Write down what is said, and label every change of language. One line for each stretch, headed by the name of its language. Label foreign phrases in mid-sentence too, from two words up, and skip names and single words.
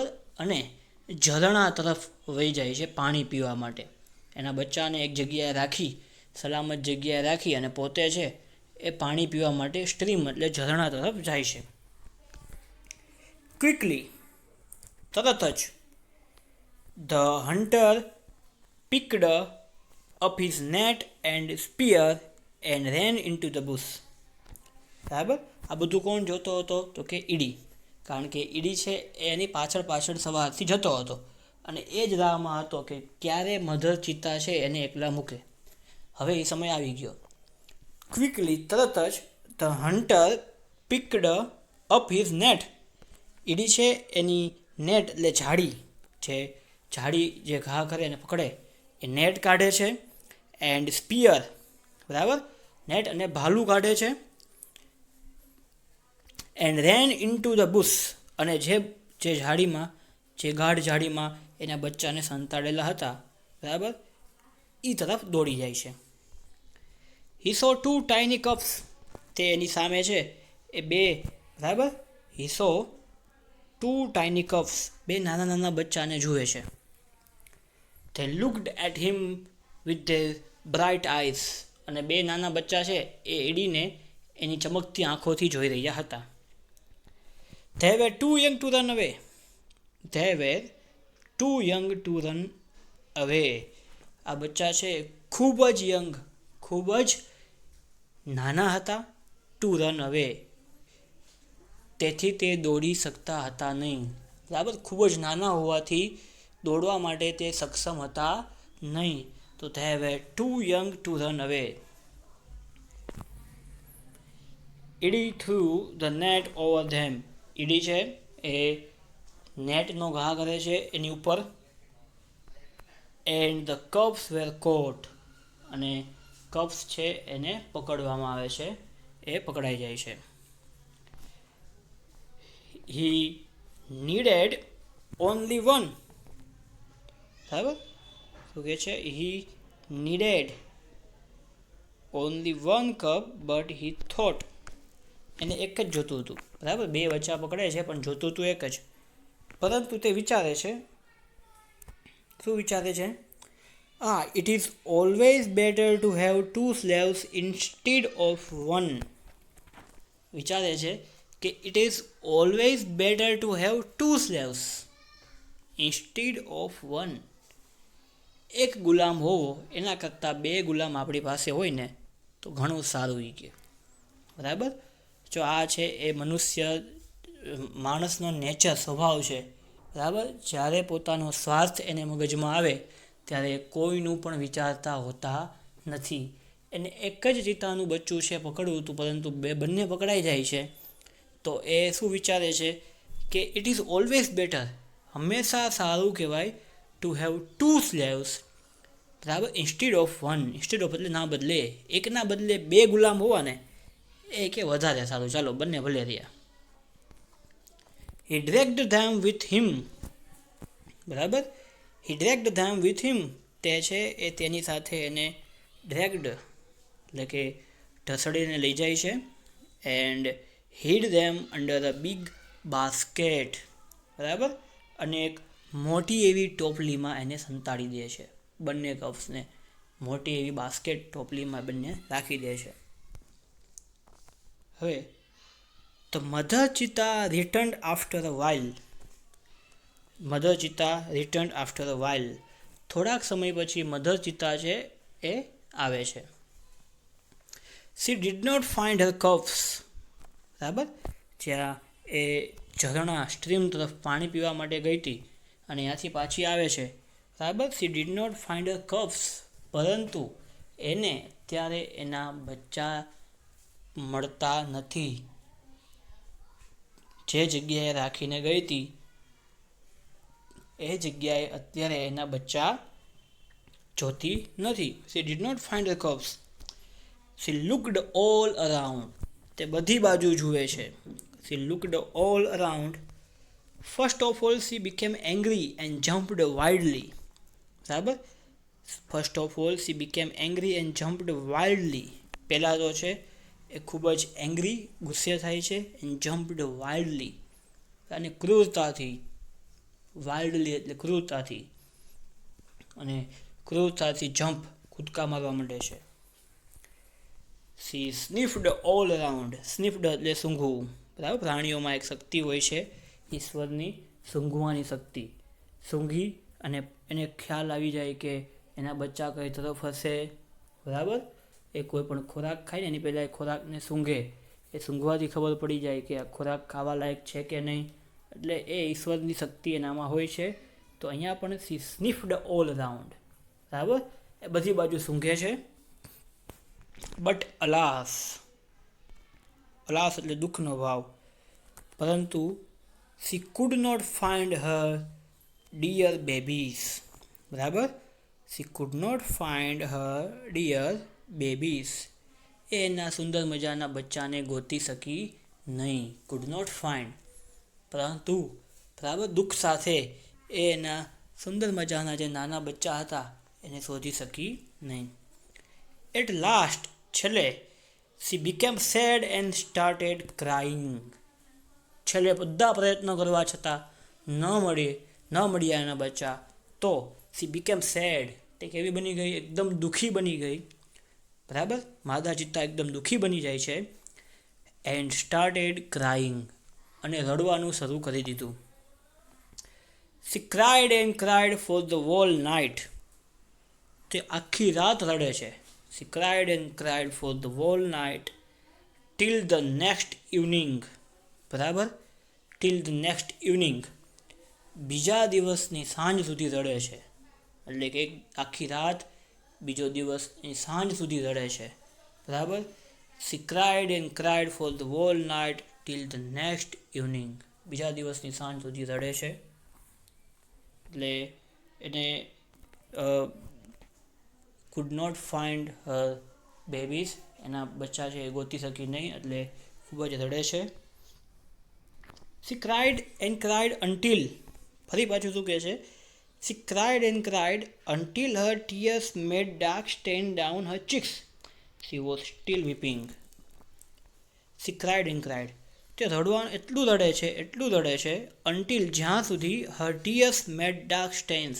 Gujarati: અને ઝરણા તરફ વહી જાય છે પાણી પીવા માટે. એના બચ્ચાને એક જગ્યાએ રાખી, સલામત જગ્યાએ રાખી, અને પોતે છે એ પાણી પીવા માટે સ્ટ્રીમ એટલે ઝરણા તરફ જાય છે.
English: ક્વિકલી,
Gujarati: તરત જ,
English: the hunter picked up his net and spear and ran into the bush.
Gujarati: બરાબર. આ બધું કોણ જોતો હતો? તો કે ઈડી. કારણ કે ઈડી છે એની પાછળ પાછળ સવારથી જતો હતો અને એ જ રાહમાં હતો કે ક્યારે મધર ચિત્તા છે એને એકલા મૂકે. હવે એ સમય આવી ગયો. ક્વિકલી, તરત જ,
English: the hunter picked up his net.
Gujarati: ઈડી છે એની નેટ એટલે ઝાડી જે ઘા કરે એને પકડે એ નેટ કાઢે છે.
English: and spear,
Gujarati: બરાબર, નેટ અને ભાલું કાઢે છે.
English: and ran into the bush,
Gujarati: અને જે ઝાડીમાં, જે ગાઢ ઝાડીમાં એના બચ્ચાને સંતાડેલા હતા, બરાબર, એ તરફ દોડી જાય છે.
English: he saw 2 tiny cubs,
Gujarati: તે એની સામે છે એ બે, બરાબર,
English: he saw 2 tiny cubs,
Gujarati: બે નાના નાના બચ્ચાને જુએ છે.
English: They looked at him with their bright eyes,
Gujarati: અને બે નાના બચ્ચા છે એ એડીને એની ચમકતી આંખોથી જોઈ રહ્યા હતા.
English: They were too young to run away. They were too young to run away.
Gujarati: આ બચ્ચા છે ખૂબ જ યંગ, ખૂબ જ નાના હતા.
English: to run away,
Gujarati: તેથી તે દોડી શકતા હતા નહીં. બરાબર. ખૂબ જ નાના હોવાથી દોડવા માટે તે સક્ષમ હતા નહીં.
English: તો they were too young to run away. ઈડી threw the net over them.
Gujarati: ઈડી છે એ નેટનો ઘા કરે છે એની ઉપર.
English: and the cubs were caught,
Gujarati: અને કબ્સ છે એને પકડવામાં આવે છે, એ પકડાઈ જાય છે.
English: he needed only one.
Gujarati: બરાબર. શું કહે છે?
English: he needed only one cub but he thought,
Gujarati: એને એક જ જોતું હતું. બરાબર. બે બચ્ચા પકડે છે પણ જોતું હતું એક જ. પરંતુ તે વિચારે છે, શું વિચારે છે?
English: It is always better to have 2 slaves instead of 1.
Gujarati: વિચારે છે કે
English: it is always better to have 2 slaves instead of 1.
Gujarati: એક ગુલામ હોવો એના કરતાં 2 ગુલામ આપણી પાસે હોય ને તો ઘણું સારું એ કે. બરાબર. જો આ છે એ માણસનો નેચર, સ્વભાવ છે. બરાબર. જ્યારે પોતાનો સ્વાર્થ એને મગજમાં આવે ત્યારે કોઈનું પણ વિચારતા હોતા નથી. એને એક જ ચિત્તાનું બચ્ચું છે પકડવું હતું, પરંતુ બંને પકડાઈ જાય છે તો એ શું વિચારે છે કે
English: it is always better,
Gujarati: હંમેશા સારું કહેવાય,
English: to have 2 slaves,
Gujarati: બરાબર,
English: instead of 1. instead of
Gujarati: એટલે ના બદલે, એકના બદલે 2 ગુલામ હોવા ને એ કે વધારે સારું, ચાલો બંને ભલે રહ્યા.
English: He dragged them with him.
Gujarati: બરાબર.
English: He dragged them with him.
Gujarati: તે છે એ તેની સાથે એને dragged એટલે કે ઢસડીને લઈ જાય છે.
English: And hid them under a big basket.
Gujarati: બરાબર. અને એક મોટી એવી ટોપલીમાં એને સંતાડી દે છે. બંને કપ્સને મોટી એવી બાસ્કેટ ટોપલીમાં બંને રાખી દે છે.
English: હવે The mother cheetah returned after a while. Mother cheetah returned after a while.
Gujarati: થોડાક સમય પછી મધર ચિત્તા છે એ આવે છે.
English: She did not find her cubs.
Gujarati: બરાબર. જ્યાં એ ઝરણા સ્ટ્રીમ તરફ પાણી પીવા માટે ગઈ હતી અને ત્યાંથી પાછી આવે છે. બરાબર.
English: She did not find her cubs.
Gujarati: પરંતુ એને ત્યારે એના બચ્ચા મળતા નથી. જે જગ્યાએ રાખીને ગઈ હતી એ જગ્યાએ અત્યારે એના બચ્ચા જોતી નથી.
English: She did not find her cubs. She looked all around.
Gujarati: તે બધી બાજુ જુએ છે.
English: She looked all around. First of all she became angry and jumped wildly.
Gujarati: બરાબર.
English: First of all she became angry and jumped wildly.
Gujarati: પહેલા તો છે એ ખૂબ જ એંગ્રી, ગુસ્સે થાય છે.
English: and jumped wildly,
Gujarati: અને ક્રૂરતાથી. વાઇલ્ડલી એટલે ક્રૂરતાથી, અને ક્રૂરતાથી જમ્પ, કૂદકા મારવા માંડે છે.
English: She sniffed all around. Sniffed
Gujarati: એટલે સૂંઘવું. બરાબર. પ્રાણીઓમાં એક શક્તિ હોય છે ઈશ્વરની, સૂંઘવાની શક્તિ. સૂંઘી અને એને ખ્યાલ આવી જાય કે એના બચ્ચા કઈ તરફ હશે. બરાબર. એ કોઈ પણ ખોરાક ખાય ને એની પહેલાં એ ખોરાકને સૂંઘે. એ સૂંઘવાથી ખબર પડી જાય કે આ ખોરાક ખાવા લાયક છે કે નહીં. એટલે એ ઈશ્વરની શક્તિ એનામાં હોય છે. તો અહીંયા પણ
English: she sniffed all around.
Gujarati: બરાબર. એ બધી બાજુ સૂંઘે છે.
English: but alas,
Gujarati: અલાસ એટલે દુઃખનો ભાવ, પરંતુ
English: she could not find her dear babies.
Gujarati: બરાબર.
English: She could not find her dear babies.
Gujarati: એના સુંદર મજાના બચ્ચાને ગોતી શકી નહીં.
English: could not find,
Gujarati: પરંતુ બરાબર દુઃખ સાથે એ એના સુંદર મજાના જે નાના બચ્ચા હતા એને શોધી શકી નહીં.
English: At last, છેલ્લે, she became sad and started crying.
Gujarati: છેલ્લે બધા પ્રયત્નો કરવા છતાં ન મળ્યા એના બચ્ચા, તો
English: she became sad.
Gujarati: તે કેવી બની ગઈ? એકદમ દુઃખી બની ગઈ. બરાબર. માદા ચિત્તા એકદમ દુઃખી બની જાય છે.
English: and started crying,
Gujarati: અને રડવાનું શરૂ કરી દીધું.
English: She cried and cried for the whole night.
Gujarati: તે આખી રાત રડે છે.
English: She cried and cried for the whole night till the next evening. બરાબર. till the next evening.
Gujarati: બીજા દિવસની સાંજ સુધી રડે છે. એટલે કે આખી રાત, બીજો દિવસ એ સાંજ સુધી રડે છે. બરાબર.
English: She cried and cried for the whole night till the next evening.
Gujarati: બીજા દિવસની સાંજ સુધી રડે છે. એટલે એને
English: could not find her babies.
Gujarati: એના બચ્ચા છે એ ગોતી શકી નહીં, એટલે ખૂબ જ રડે છે.
English: She cried and cried until,
Gujarati: ફરી પાછું શું કહે છે?
English: She cried and cried until her tears made dark stain down her cheeks. She was still weeping. She cried and cried.
Gujarati: તે રડવાનું એટલું રડે છે until, જ્યાં સુધી
English: her tears made dark stains.